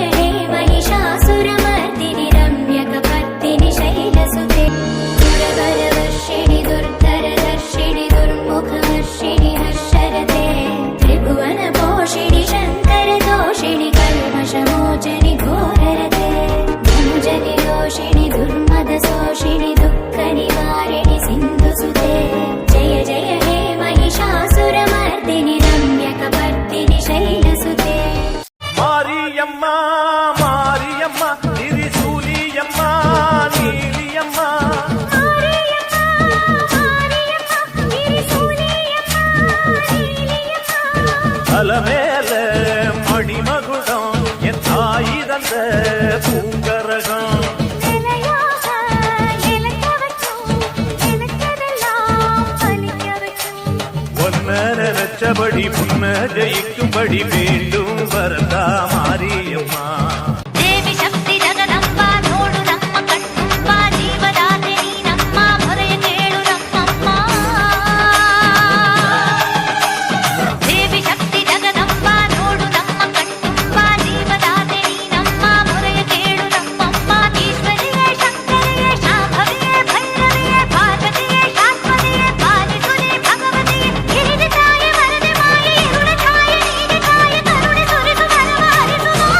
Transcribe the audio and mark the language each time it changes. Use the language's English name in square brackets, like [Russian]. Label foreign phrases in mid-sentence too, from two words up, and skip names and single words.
[Sanskrit] ಹೇ ಮಹಿಷಾಸುರ ಮರ್ದಿನಿ ರಮ್ಯಕ ಪತ್ತಿನಿ ಶೈಲಸುತೆ ದುರವರವರ್ಷಿಣಿ ದುರ್ಧರ ದರ್ಶಿಣಿ ದುರ್ಮುಖ ಹರ್ಷಿಣಿ ಹರ್ಷರತೆ ತ್ರಿಭುವನ ಪೋಷಿಣಿ ಶಂಕರ ದೋಷಿಣಿ ಕಲ್ಮಷಮೋಚನಿ ಘೋರರತೆ ಧನುಜನಿ ದೋಷಿಣಿ ದುರ್ಮದ ಶೋಷಿಣಿ ದುಃಖ ನಿವಾರಿಣಿ ಸಿಂಧುಸುತೆ ಜಯ ಜಯ ಹೇ ಮಹಿಷಾಸುರ ಮರ್ದಿನಿ ರಮ್ಯಕ ಪತ್ತಿನಿ ಶೈಲಸುತೆ [Tamil] ಮಾರಿಯಮ್ಮ ಮಾರಿಯಮ್ಮ ತಿರಿಸೂಲಿಯಮ್ಮ ನೀಲಿಯಮ್ಮ அலமேல மணிமகுடம் என் தாயிதந்த பூங்கரகம் ஒன்ன நினைச்சபடி புன்ன ஜெயிக்கும்படி வேண்டும் வரதா மாரியம்மா [Kannada] ದೇವಿ ಶಕ್ತಿ ಜಗದಂಬ ನೋಡು ನಮ್ಮ ಕಣ್ಣುಂಬ ಜೀವದಾತೆ ನೀನಮ್ಮ ಮೊರೆಯ ಕೇಳು ನಮ್ಮಮ್ಮ ದೇವಿ ಶಕ್ತಿ ಜಗದಂಬ ನೋಡು ನಮ್ಮ ಕಣ್ಣುಂಬ ಜೀವದಾತೆ ನೀನಮ್ಮ ಮೊರೆಯ ಕೇಳು ನಮ್ಮಮ್ಮ ಈಶ್ವರಿಯೇ ಶಂಕರಿಯೇ ಶಾಂಭವಿಯೇ ಭೈರವಿಯೇ ಪಾರ್ವತಿಯೇ ಶಾಶ್ವತಿಯೇ ಪಾಲಿಸುನಿ ಭಗವತಿಯೇ ಹಿರಿದು ತಾಯಿ ವರದೆ ಮಾಯಿ ಇರುಳ ಛಾಯ ನೀನೆ ಕಾಯ ಕರುಣೆ ಸುರಿಸು ವರವಾರಿಸು